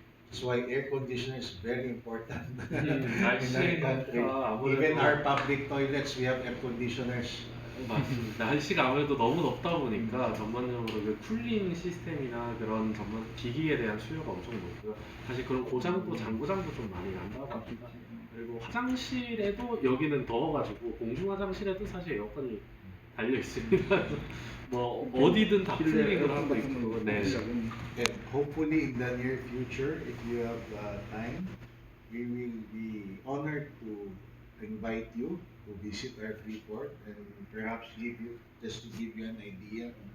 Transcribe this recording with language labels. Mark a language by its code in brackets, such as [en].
[en] That's why air conditioner is very important in our country. Even our public toilets, we have air conditioners. [ko] 맞습니다. 날씨가 아무래도 너무 덥다 보니까 전반적으로 그 쿨링 시스템이나 그런 전반 기기에 대한 수요가 엄청 높고요. 사실 그런 고장도 장고장도 좀 많이 난다고 합니다. 그리고 화장실에도 여기는 더워가지고 공중 화장실에도 사실 에어컨이 달려 있습니다. 뭐 어디든 다 쿨링을 하고 있고. 네. [en] And hopefully in the near future, if you have time, we will be honored to invite you to visit our Freeport and perhaps just to give you an idea,